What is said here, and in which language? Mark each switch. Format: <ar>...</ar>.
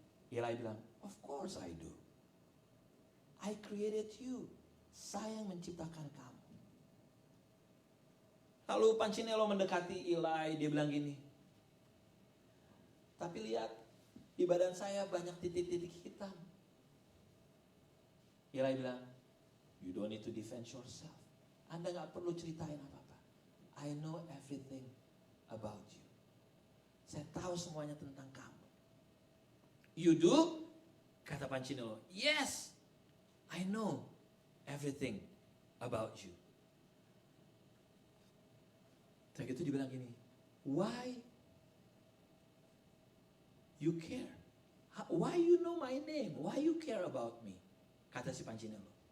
<id>Eli bilang,</id> <en>of course I do. I created you.</en> <id>Saya yang menciptakan kamu. Lalu Pancinello mendekati Eli, dia bilang gini, tapi lihat, di badan saya banyak titik-titik hitam. Eli bilang,</id> <en>you don't need to defend yourself.</en> <id>Anda gak perlu ceritain apa-apa.</id> <en>I know everything about you.</en> <id>Saya tahu semuanya tentang kamu.</id> <en>You do?</en> <id>Kata Pancinello,</id> <en>yes, I know everything about you.</en> <id>Terus itu dibilang gini,</id> <en>why you care? Why you know my name? Why you care about me?</en> <id>Kata si Pancinello.</id>